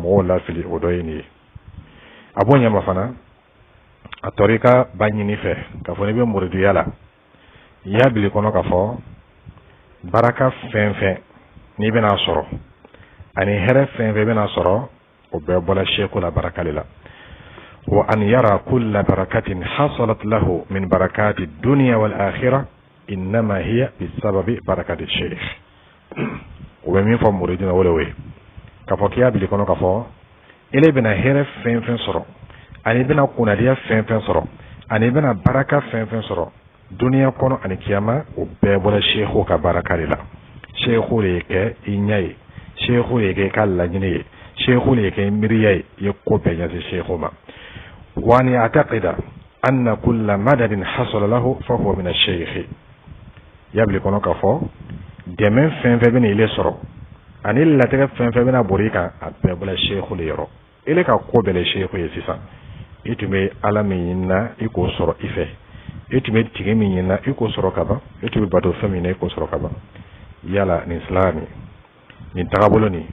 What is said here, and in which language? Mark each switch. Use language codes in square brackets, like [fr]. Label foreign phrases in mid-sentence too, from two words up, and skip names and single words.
[bm] mɔgɔw lafili o dɔ ye nin ye a b'o ɲɛma fana a tɔrɔ i ka ba ɲini fɛ k'a fɔ n'i bɛ muridiya la i y'a bili kɔnɔ k'a fɔ baraka fɛn fɛn n'i bɛna sɔrɔ ani hɛrɛ fɛn fɛn bɛna sɔrɔ o bɛɛ bɔla sheikhu la baraka de la [ar] وأن يرى كل بركة حصلت له من بركة الدنيا والآخرة إنما هي بسبب بركة الشيخ [bm] o bɛ min fɔ muridina wele we k'a fɔ k'i y'a bili kɔnɔ k'a fɔ ele bɛna hɛrɛ fɛn fɛn sɔrɔ ani bɛna kunnadiya fɛn fɛn sɔrɔ ani bɛna baraka fɛn fɛn sɔrɔ duniya kɔnɔ ani kiyama o bɛɛ bɔra sheikhu ka baraka de la sheikhu de kɛ i ɲɛ ye sheikhu de kɛ ka laɲini ye sheikhu de kɛ miiriya ye i ye ko bɛɛ ɲɛsin sheikhu ma [ar] وأن يعتقد أن كل مدد حصل له فهو من الشيخ [bm] yabli kɔnɔ k'a fɔ dɛmɛ fɛn fɛn bɛna ile sɔrɔ ani latigɛ fɛn fɛn bɛna bori kan a bɛɛ bɔra sheikhu de yɔrɔ ele ka ko bɛɛ le sheikhu ye sisan i tun bɛ ala min ɲinina i k'o sɔrɔ i fɛ i tun bɛ tigi min ɲinina i k'o sɔrɔ ka ban i tun bɛ bato fɛn min na i k'o sɔrɔ ka ban yala nin silami nin tagabolo